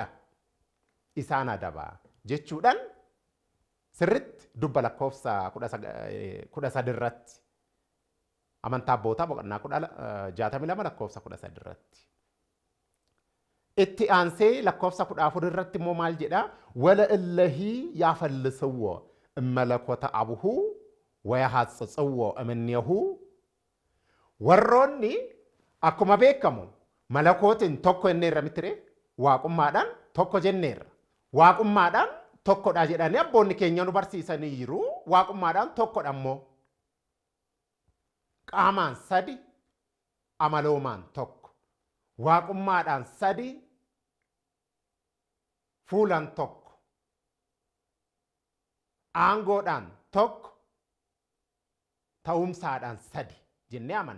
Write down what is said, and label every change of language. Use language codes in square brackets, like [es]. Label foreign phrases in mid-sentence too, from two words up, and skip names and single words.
[om] Isaan adabaa jechuudhaan sirriitti dubba lakkoofsa 13 irratti amantaa abbootaa boqonnaa 62 lakkoofsa 13 irratti. Itti aansee lakkoofsa 14 irratti immoo maal jedha [gez] ወለእለሂ ያፈልስዎ እመለኮተ አቡሁ ወያሐጽጽዎ እምኔሁ [om] warroonni akkuma beekamu malakootiin tokko jenneerra mitire waaqummaadhaan tokko jenneerra waaqummaadhaan tokkodha jedhanii abboonni keenya nu barsiisanii jiru waaqummaadhaan tokkodha immoo qaamaan sadi amaloomaan tokko waaqummaadhaan sadi fuulan tokko aangoodhaan tokko ta'umsaadhaan sadi jennee amanna.